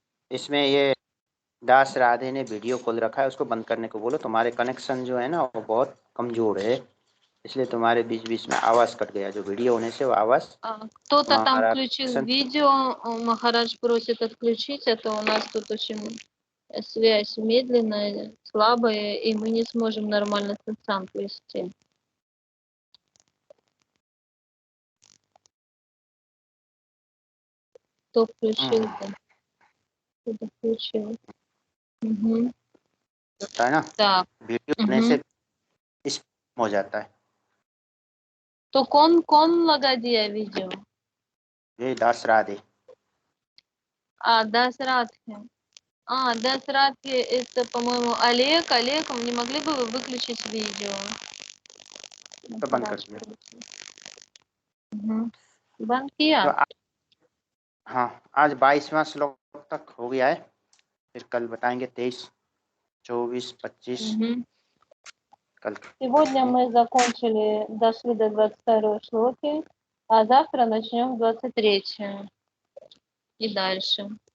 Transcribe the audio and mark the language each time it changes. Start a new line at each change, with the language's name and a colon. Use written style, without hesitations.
Hindi: इसमें ये दास राधे ने वीडियो खोल रखा है, उसको बंद करने को बोलो। तुम्हारे कनेक्शन जो है ना वो बहुत कमजोर है, इसलिए तुम्हारे बीच बीच में आवाज कट गया। जो वीडियो होने से वो आवाज
Russian: Кто-то там включил видео, Махарадж просит отключить, а то у нас тут очень связь медленная, слабая, и мы не сможем нормально сатсанг вести. Кто включил-то? Кто-то включил. Угу.
Hindi: होता है ना,
Russian: Так.
Hindi: वीडियो होने से इस हो जाता है। तो कौन लगा दिया वीडियो? ये दास राधे।
Russian: Дасрат. Дасрат, это, по-моему, Олег. Олег, не могли бы вы выключить видео?
Hindi: तो बंद कर दिया। बंद किया? तो हाँ, आज 22वां श्लोक तक हो गया है, फिर कल बताएंगे 23, 24, 25 कल।
Russian: Сегодня мы закончили, дошли до 22 шлоки, а завтра начнем 23 и дальше.